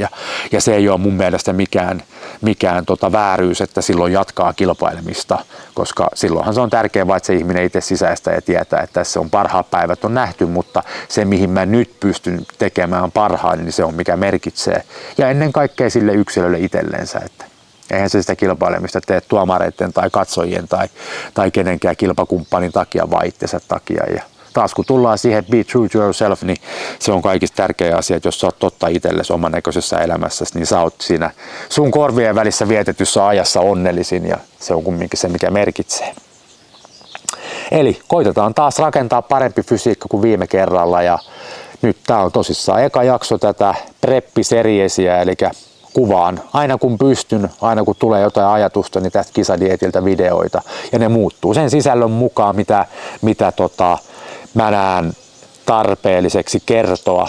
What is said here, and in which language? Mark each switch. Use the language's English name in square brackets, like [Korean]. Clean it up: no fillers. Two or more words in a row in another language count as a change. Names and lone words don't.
[Finnish] Ja se ei ole mun mielestä mikään vääryys, että silloin jatkaa kilpailemista, koska silloinhan se on tärkeää, vaan että se ihminen itse sisäistää ja tietää, että tässä on parhaat päivät on nähty, mutta se mihin mä nyt pystyn tekemään parhaan, niin se on mikä merkitsee. Ja ennen kaikkea sille yksilölle itsellensä, että eihän se sitä kilpailemista tee tuomareiden tai katsojien tai kenenkään kilpakumppanin takia, vaan itsensä takia. Ja taas kun tullaan siihen [English] be true to yourself, [Finnish] niin se on kaikista tärkeä asia, että jos sä oot totta itsellesi oman näköisessä elämässäsi, niin sä oot siinä sun korvien välissä vietetyssä ajassa onnellisin ja se on kumminkin se, mikä merkitsee. Eli koitetaan taas rakentaa parempi fysiikka kuin viime kerralla ja nyt tää on tosissaan eka jakso tätä preppiseriesiä, eli kuvaan aina kun pystyn, aina kun tulee jotain ajatusta, niin tästä kisadietiltä videoita ja ne muuttuu sen sisällön mukaan, mitä mä näen tarpeelliseksi kertoa.